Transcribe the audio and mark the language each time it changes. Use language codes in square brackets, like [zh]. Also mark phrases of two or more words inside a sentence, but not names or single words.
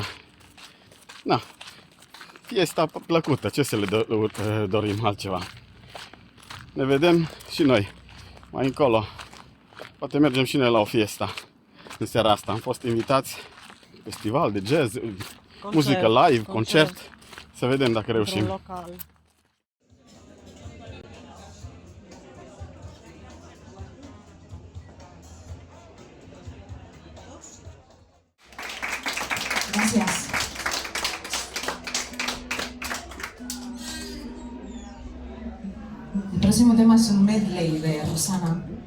[ro] Na, fiesta plăcută, ce să le dorim altceva. Ne vedem și noi mai încolo. Poate mergem și noi la o fiesta în seara asta. Am fost invitați festival de jazz, muzică live, concert. Să vedem dacă reușim. Local. [es] Gracias. El próximo tema es un medley de Rosana.